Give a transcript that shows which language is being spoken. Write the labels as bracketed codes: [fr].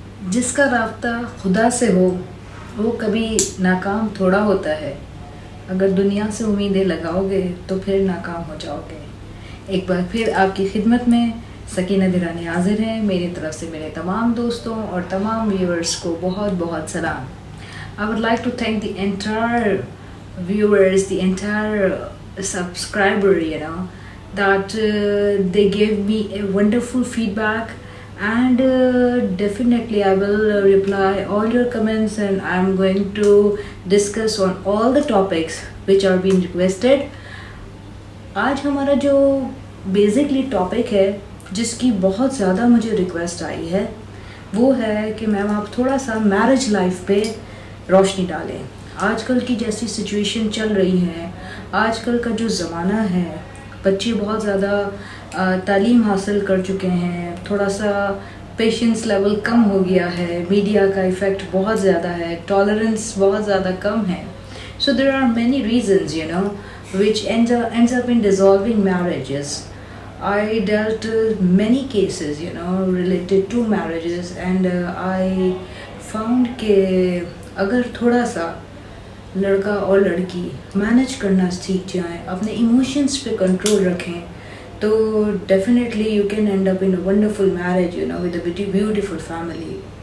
[ur] جس کا رابطہ خدا سے ہو وہ کبھی ناکام تھوڑا ہوتا ہے. اگر دنیا سے امیدیں لگاؤ گے تو پھر ناکام ہو جاؤ گے. ایک بار پھر آپ کی خدمت میں سکینہ درانی حاضر ہیں. میری طرف سے میرے تمام دوستوں اور تمام ویورز کو بہت بہت سلام. [en] I would like to thank the entire viewers, the entire subscriber, that they gave me a wonderful feedback, and definitely I will reply all your comments, and I'm going to discuss on all the topics which are being requested. [ur] آج ہمارا جو basically topic ہے جس کی بہت زیادہ مجھے request آئی ہے وہ ہے کہ میم آپ تھوڑا سا میرج لائف پہ روشنی ڈالیں. آج کل کی جیسی سچویشن چل رہی ہے، آج کل کا جو زمانہ ہے، بچے بہت زیادہ تعلیم حاصل کر چکے ہیں، تھوڑا سا پیشنس لیول کم ہو گیا ہے، میڈیا کا ایفیکٹ بہت زیادہ ہے، ٹالرنس بہت زیادہ کم ہے. [en] So there are many reasons, which ends up in dissolving marriages. I dealt many cases, related to marriages, and I found [ur] کہ اگر تھوڑا سا لڑکا اور لڑکی مینج کرنا سیکھ جائیں، اپنے ایموشنس پہ کنٹرول رکھیں، تو [en] Definitely you can end up in a wonderful marriage with a beautiful family.